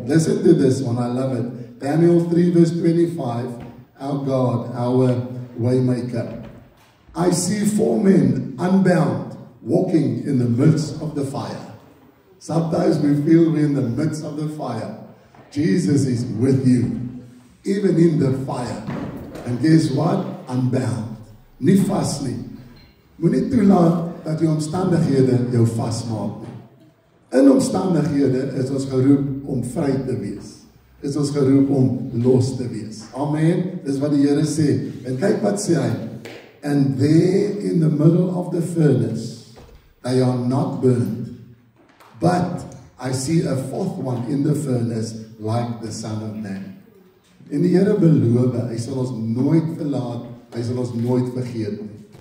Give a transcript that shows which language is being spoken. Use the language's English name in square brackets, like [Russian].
[English] Listen to this one, I love it. Daniel 3 verse 25, our God, our waymaker. I see 4 men unbound walking in the midst of the fire. Sometimes we feel we're in the midst of the fire. Jesus is with you, even in the fire. And guess what? Unbound. [Afrikaans] Nie vas nie. Moenie toelaat dat die omstandighede jou vasmaak nie. In omstandighede is ons geroep om vry te wees. Is ons geroep om los te wees. Amen. Dis wat die Here sê. En kyk wat sê hy. [English] And there in the middle of the furnace, they are not burned. But I see a 4th one in the furnace like the Son of Man. [Afrikaans] En die Here beloof, hy sal ons nooit verlaat, hy sal ons nooit vergeet nie.